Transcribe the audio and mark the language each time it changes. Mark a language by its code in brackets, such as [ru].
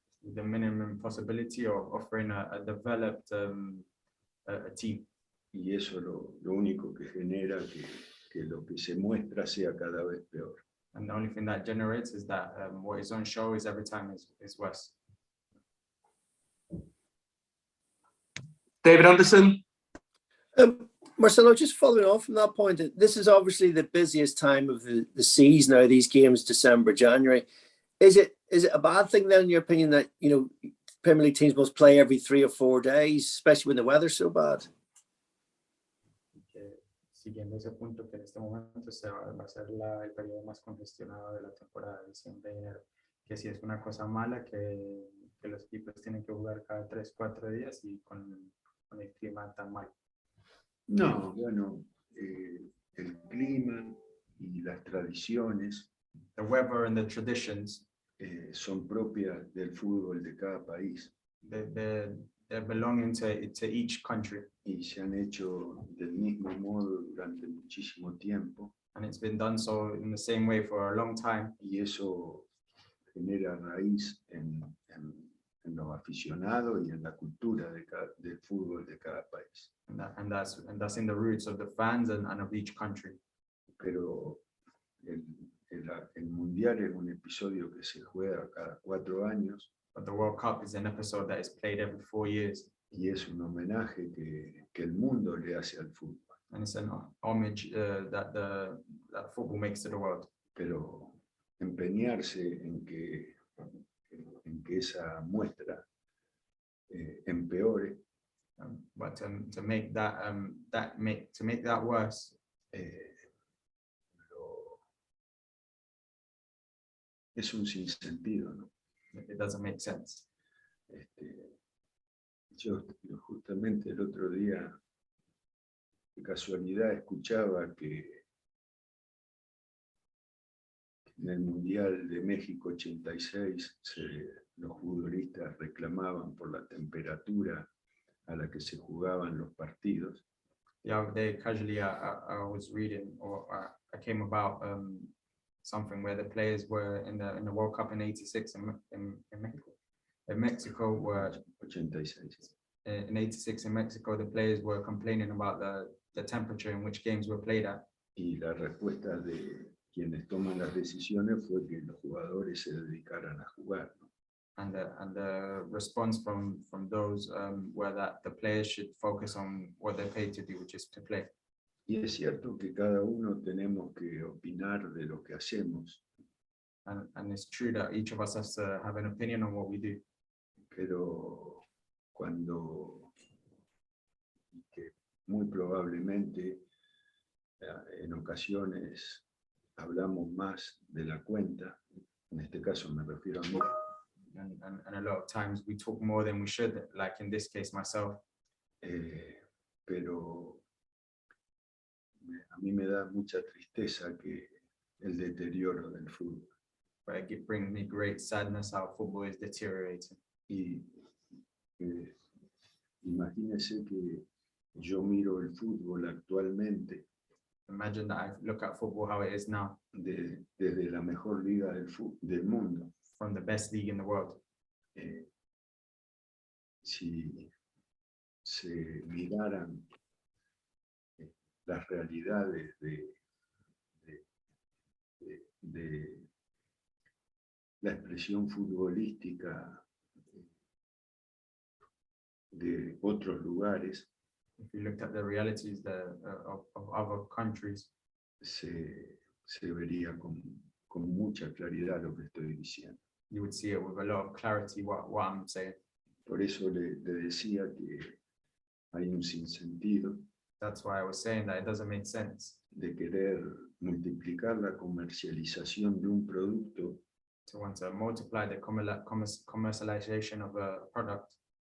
[en] The minimum possibility of offering a developed a team. [es] Y eso lo único que genera que lo que se muestra sea cada vez peor. [en] And the only thing that generates is that what is on show is every time is worse. David Anderson. Marcelo, just following on from that point, this is obviously the busiest time of the season now, these games, December, January. Is it a bad thing then, in your opinion, that, you know, Premier League teams must play every 3 or 4 days, especially when the weather's so bad? [es] Siguiendo ese punto, que en este momento va a ser el periodo más congestionado de la temporada de diciembre y enero, que si es una cosa mala que los equipos tienen que jugar cada 3 o 4 días y con el clima tan mal. No, bueno, el clima y las tradiciones, [en] the weather and the traditions, [es] son propias del fútbol de cada país. [en] They're belonging to each country. [es] Y se han hecho del mismo modo durante muchísimo tiempo. [en] And it's been done so in the same way for a long time. [es] Y eso genera raíz en los aficionados y en la cultura del fútbol de cada país. [en] And that's in the roots of the fans and of each country. [es] Pero el Mundial es un episodio que se juega cada 4 años. [en] But the World Cup is an episode that is played every 4 years. [es] Y es un homenaje que el mundo le hace al fútbol. [en] And it's an homage that football makes to the world. [es] Pero empeñarse en que esa muestra empeore, [en] but to make that worse, [es] es un sinsentido, ¿no? [en] It doesn't make sense. [es] Yo justamente el otro día, de casualidad, escuchaba que en el Mundial de México 86 los futbolistas reclamaban por la temperatura a la que se jugaban los partidos. [en] The other day, casually, I was reading, or I came about something where the players were in the World Cup in '86 in Mexico. In Mexico were 86. In '86 in Mexico, the players were complaining about the temperature in which games were played at. [es] Y la respuesta de quienes toman las decisiones fue que los jugadores se dedicaran a jugar, ¿no? [en] And the response from those were that the players should focus on what they're paid to do, which is to play. [es] Y es cierto que cada uno tenemos que opinar de lo que hacemos. [en] And it's true that each of us has to have an opinion on what we do. [es] Pero cuando, que muy probablemente en ocasiones hablamos más de la cuenta, en este caso me refiero a mí. [en] And a lot of times we talk more than we should, like in this case myself. [es] Pero a mí me da mucha tristeza que el deterioro del fútbol. [en] But it brings me great sadness how football is deteriorating. [es] Y imagínese que yo miro el fútbol actualmente. [en] Imagine that I look at football how it is now. [es] Desde la mejor liga del mundo. [en] From the best league in the world. [es] Si se miraran las realidades de la expresión futbolística de otros lugares, [en] if you looked at the realities of other countries, [es] se vería con mucha claridad lo que estoy diciendo. [en] You would see it with a lot of clarity what I'm saying. [es] Por eso le decía que hay un sinsentido. [en] That's why I was saying that it doesn't make sense. [es] De querer multiplicar la comercialización de un producto. [en] To want to multiply the commercialization of a product.